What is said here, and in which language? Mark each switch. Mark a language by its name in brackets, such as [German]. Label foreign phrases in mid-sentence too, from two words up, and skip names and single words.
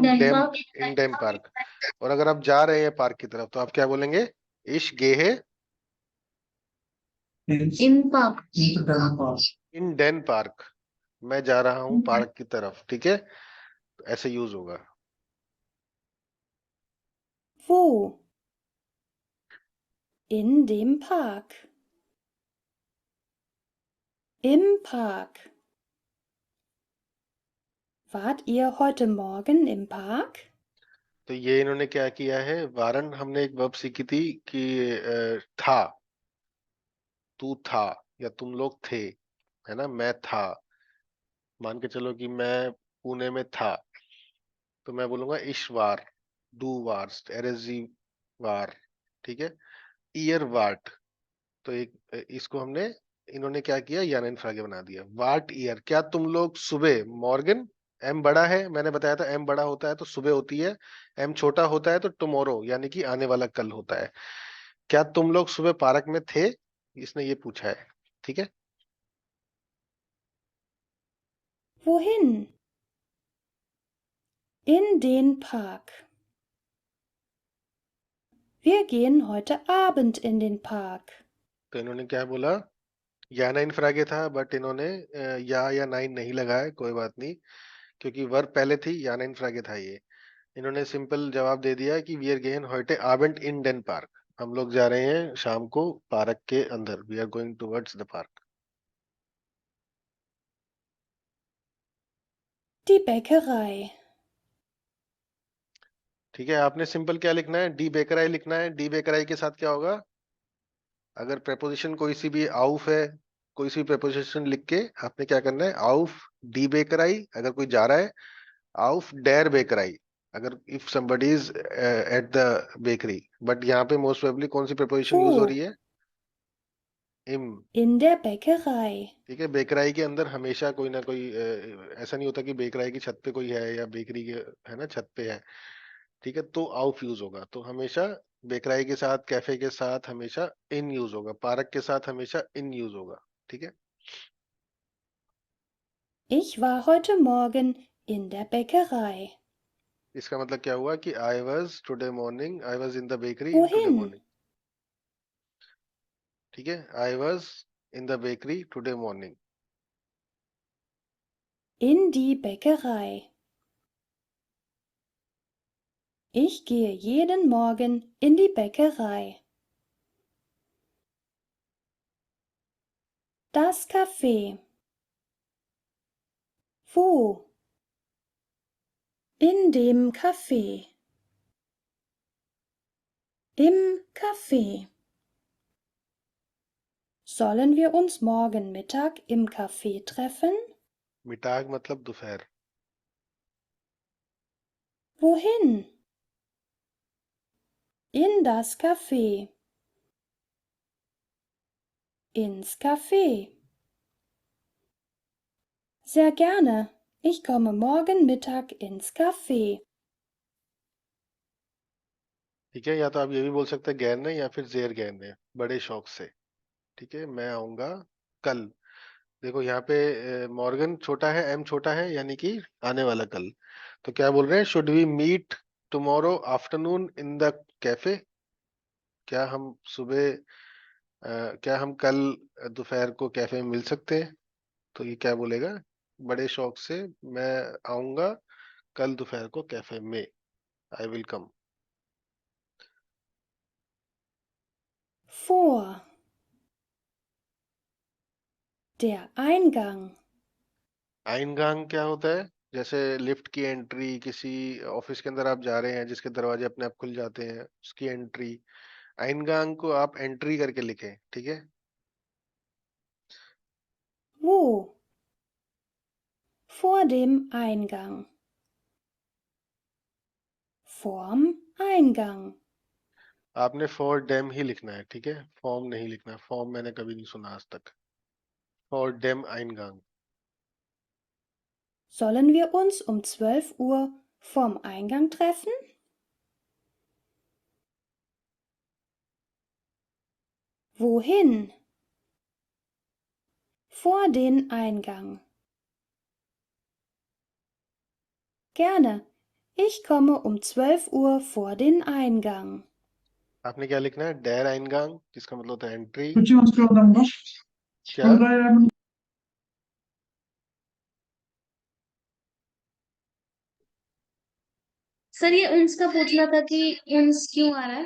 [German] डेम, Denmark. in dem Park. [Hindi] और अगर आप जा रहे हैं पार्क की तरफ तो आप क्या बोलेंगे? [German] ich gehe In Park. in den Park, [Hindi] मैं जा रहा हूं पार्क की तरफ, ठीक है? ऐसे यूज होगा। [German] Wo? In dem Park. Im Park. Wart ihr heute Morgen im Park? [Hindi] तो ये इन्होंने क्या किया है? वारन, हमने एक वर्ब सीखी थी कि था, तू था या तुम लोग थे, है ना? मैं था, मान के चलो कि मैं पुणे में था, तो मैं बोलूंगा [German] ich war, du warst, er sie war, [Hindi] ठीक है? [German] ihr wart, [Hindi] तो एक इसको हमने, इन्होंने क्या किया? यानी फ्रागे बना दिया। [German] wart ihr, [Hindi] क्या तुम लोग सुबह, मॉर्गन, एम बड़ा है, मैंने बताया था एम बड़ा होता है तो सुबह होती है, एम छोटा होता है तो टुमारो यानी कि आने वाला कल होता है। क्या तुम लोग सुबह पार्क में थे? इसने ये पूछा है, ठीक है? [German] Wohin? In den Park. Wir gehen heute Abend in den Park. [Hindi] तो इन्होंने क्या बोला? [German] Ja-Nein-Frage [Hindi] था, बट इन्होंने [German] ja nein [Hindi] नहीं लगाया, कोई बात नहीं, क्योंकि वर्ब पहले थी, [German] Ja-Nein-Frage [Hindi] था ये। इन्होंने सिंपल जवाब दे दिया कि [German] wir gehen heute Abend in den Park, [Hindi] हम लोग जा रहे हैं शाम को पार्क के अंदर, [English] we are going towards the park. [German] Die Bäckerei. [Hindi] ठीक है, आपने सिंपल क्या लिखना है? [German] die Bäckerei [Hindi] लिखना है। [German] die Bäckerei [Hindi] के साथ क्या होगा? अगर प्रेपोजिशन कोई सी भी आउफ है, कोई सी प्रेपोजिशन लिख के आपने क्या करना है? [German] auf die Bäckerei [Hindi] अगर कोई जा रहा है, [German] auf der Bäckerei [Hindi] अगर [English] if somebody is at the bakery. [Hindi] बट यहाँ पे मोस्ट प्रोबेबली कौन सी प्रेपोजिशन यूज हो रही [German] Wo? [Hindi] है? इम। [German] In der Bäckerei. [Hindi] ठीक है, बेकराई के अंदर हमेशा कोई ना कोई ऐसा नहीं होता कि बेकराई की छत पे कोई है या बेकरी के, है ना, छत पे है, ठीक है? तो आउफ यूज होगा, तो हमेशा बेकराई के साथ, कैफे के साथ हमेशा इन यूज होगा, पार्क के साथ हमेशा इन यूज होगा, ठीक है? [German] Ich war heute Morgen in der Bäckerei. [Hindi] इसका मतलब क्या हुआ कि [English] I was today morning, I was in the bakery in today [German] Wohin? [Hindi] मॉर्निंग, ठीक है? [English] I was in the bakery today morning. [German] In die Bäckerei. Ich gehe jeden Morgen in die Bäckerei. Das Café. Wo? In dem Café. Im Café. Sollen wir uns morgen Mittag im Café treffen? [Hindi] मिटाग मतलब दोपहर। [German] Wohin? In das Café. Ins Café. Sehr gerne. Ich komme morgen Mittag ins Café. [Hindi] ठीक है, या तो आप ये भी बोल सकते हैं गैर ने, या फिर [German] sehr gerne, [Hindi] बड़े शौक से, ठीक है? मैं आऊंगा कल। देखो यहाँ पे मॉर्गन छोटा है, एम छोटा है, यानी कि आने वाला कल। तो क्या बोल रहे हैं? [English] should we meet tomorrow afternoon in the café? [Hindi] क्या हम सुबह क्या हम कल दोपहर को कैफे में मिल सकते हैं? तो ये क्या बोलेगा? बड़े शौक से मैं आऊंगा कल दोपहर को कैफे में, [English] I will come. [German] Vor. Der Eingang. [Hindi] आइनगांग क्या होता है? जैसे लिफ्ट की एंट्री, किसी ऑफिस के अंदर आप जा रहे हैं जिसके दरवाजे अपने आप खुल जाते हैं, उसकी एंट्री। आइनगांग को आप एंट्री करके लिखें, ठीक है? [German] Wo? Vor dem Eingang. Vorm Eingang. [Hindi] आपने [German] vor dem [Hindi] ही लिखना है, ठीक है, फॉर्म नहीं लिखना। फॉर्म मैंने कभी नहीं सुना आज तक। [German] vor dem Eingang। Sollen wir uns um 12 Uhr vorm Eingang treffen? Wohin? Vor den Eingang. Gerne. Ich komme um 12 Uhr vor den Eingang. [Hindi] आपने क्या लिखना है? [German] der Eingang, [Hindi] जिसका मतलब होता है एंट्री। क्या? सर ये उन्स का पूछना था कि उन्स क्यों आ रहा है?